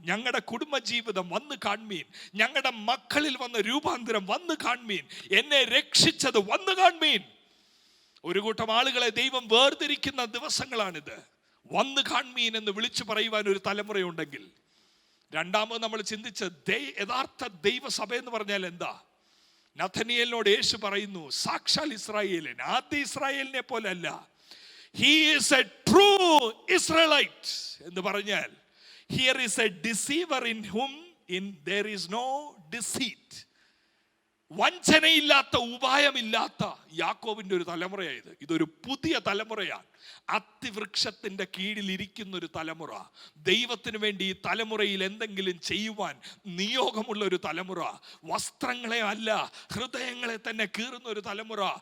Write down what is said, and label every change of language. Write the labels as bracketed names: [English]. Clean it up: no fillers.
[Malayalam] ഞങ്ങളുടെ കുടുംബജീവിതം വന്ന് കാൺമീൻ, ഞങ്ങളുടെ മക്കളിൽ വന്ന രൂപാന്തരം വന്ന് കാൺമീൻ, എന്നെ രക്ഷിച്ചത് വന്ന് കാൺമീൻ. ഒരു കൂട്ടം ആളുകളെ ദൈവം വേർതിരിക്കുന്ന ദിവസങ്ങളാണിത്. വന്ന് കാൺമീൻ എന്ന് വിളിച്ചു പറയുവാൻ ഒരു തലമുറയുണ്ടെങ്കിൽ, രണ്ടാമത് നമ്മൾ ചിന്തിച്ച യഥാർത്ഥ ദൈവസഭ എന്ന് പറഞ്ഞാൽ എന്താ? നഥനിയേലിനോട് യേശു പറയുന്നു, സാക്ഷാൽ ഇസ്രായേലിൻ, ആദ്യ ഇസ്രായേലിനെ പോലെ അല്ല, [English] he is a true Israelite [Malayalam] എന്ന് പറഞ്ഞാൽ, [English] here is a deceiver in whom there is no deceit. [Malayalam] വഞ്ചനയില്ലാത്ത, ഉപായമില്ലാത്ത യാക്കോബിന്റെ ഒരു തലമുറയായത്. ഇതൊരു പുതിയ തലമുറയാണ്. അത്തിവൃക്ഷത്തിന്റെ കീഴിൽ ഇരിക്കുന്ന ഒരു തലമുറ. ദൈവത്തിന് വേണ്ടി ഈ തലമുറയിൽ എന്തെങ്കിലും ചെയ്യുവാൻ നിയോഗമുള്ള ഒരു തലമുറ. വസ്ത്രങ്ങളെ അല്ല, ഹൃദയങ്ങളെ തന്നെ കീറുന്ന ഒരു തലമുറ.